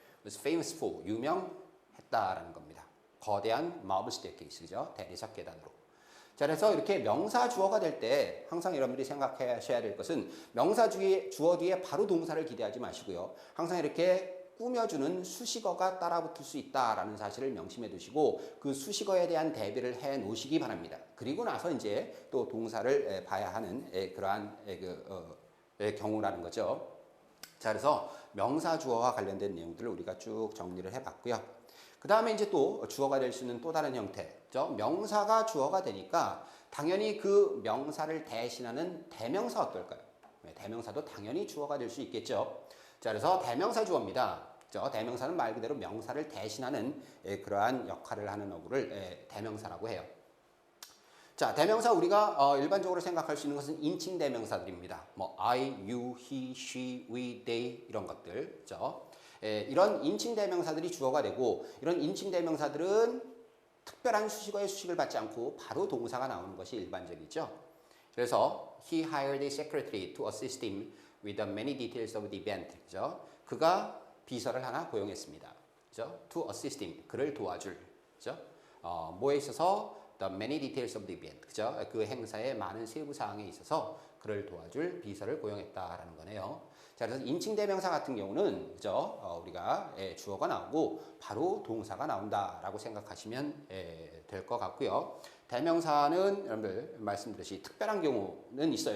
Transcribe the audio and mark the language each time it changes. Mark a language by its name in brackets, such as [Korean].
[English] was famous for, [Korean] 유명했다라는 겁니다. 거대한 marble staircase, 그죠? 대리석 계단으로. 자, 그래서 이렇게 명사 주어가 될 때 항상 여러분들이 생각하셔야 될 것은 명사 주어 뒤에 바로 동사를 기대하지 마시고요. 항상 이렇게 꾸며주는 수식어가 따라붙을 수 있다라는 사실을 명심해 두시고 그 수식어에 대한 대비를 해 놓으시기 바랍니다. 그리고 나서 이제 또 동사를 봐야 하는 그러한 경우라는 거죠. 자, 그래서 명사 주어와 관련된 내용들을 우리가 쭉 정리를 해봤고요. 그 다음에 이제 또 주어가 될 수 있는 또 다른 형태죠. 명사가 주어가 되니까 당연히 그 명사를 대신하는 대명사 어떨까요? 대명사도 당연히 주어가 될 수 있겠죠. 자, 그래서 대명사 주어입니다. 그죠? 대명사는 말 그대로 명사를 대신하는 그러한 역할을 하는 어구를 대명사라고 해요. 자, 대명사 우리가 일반적으로 생각할 수 있는 것은 인칭 대명사들입니다. [English] 뭐 I, you, he, she, we, they [Korean] 이런 것들, 그죠? 이런 인칭 대명사들이 주어가 되고 이런 인칭 대명사들은 특별한 수식어의 수식을 받지 않고 바로 동사가 나오는 것이 일반적이죠. [English] 그래서 he hired a secretary to assist him with the many details of the event. [Korean] 그죠? 그가 비서를 하나 고용했습니다. 그죠? [English] To assist him. [Korean] 그를 도와줄. 그죠? [English] 뭐에 있어서 the many details of the event. [Korean] 그죠? 그 행사의 많은 세부 사항에 있어서 그를 도와줄 비서를 고용했다라는 거네요. 자, 그래서 인칭 대명사 같은 경우는 그죠? 우리가 주어가 나오고 바로 동사가 나온다라고 생각하시면 될 것 같고요. 대명사는 여러분들 말씀드렸듯이 특별한 경우는 있어요.